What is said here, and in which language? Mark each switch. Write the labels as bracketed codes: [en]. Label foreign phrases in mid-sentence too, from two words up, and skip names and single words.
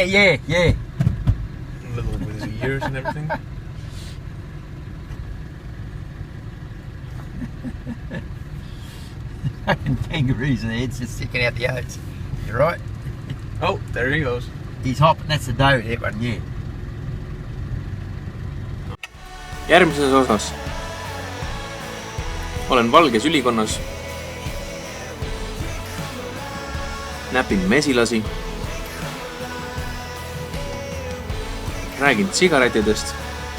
[en] A little with his ears and everything. Kangaroos and the head's just sticking out the oats. You're right. Oh, there he goes. He's hopping. That's the doe, that one, yeah. [et] Järgmises osas olen valges ülikonnas. Näpin mesilasi. Räägin sigaretidest.